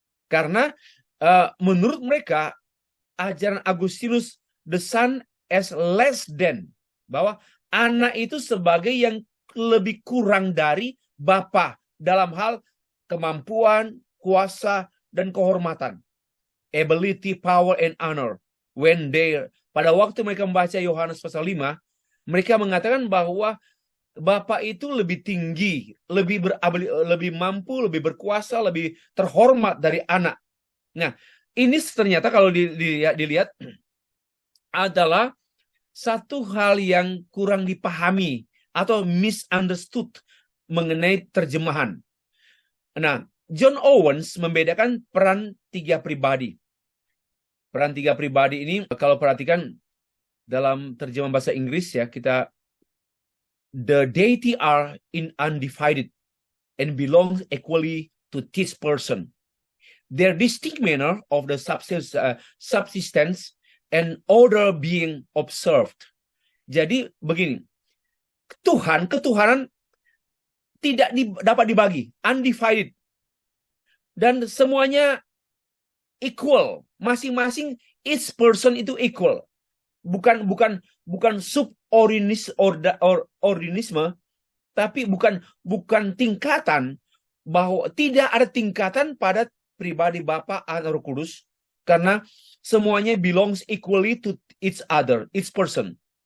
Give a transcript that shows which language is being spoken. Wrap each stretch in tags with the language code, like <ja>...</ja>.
<id>Karena menurut mereka, ajaran Agustinus,</id> <en>the son as less than,</en> <id>bahwa anak itu sebagai yang lebih kurang dari Bapa dalam hal kemampuan, kuasa, dan kehormatan.</id> <en>Ability, power, and honor.</en> <id>Pada waktu mereka membaca Yohanes pasal 5, mereka mengatakan bahwa Bapa itu lebih tinggi, lebih mampu, lebih berkuasa, lebih terhormat dari anak. Nah, ini ternyata kalau dilihat adalah satu hal yang kurang dipahami atau misunderstood mengenai terjemahan. Nah, John Owens membedakan peran tiga pribadi. Peran tiga pribadi ini kalau perhatikan dalam terjemahan bahasa Inggris ya,</id> <en>the deity are undivided and belongs equally to this person. Their distinct manner of the subsistence and order being observed.</en> <id>Jadi begini, ketuhanan tidak dapat dibagi, undivided, dan semuanya equal, masing-masing each person itu equal, bukan subordinationisme, tapi bukan tingkatan, bahwa tidak ada tingkatan pada pribadi Bapa, Anak, Roh Kudus, karena semuanya</id> <en>belongs equally to each other, each person.</en>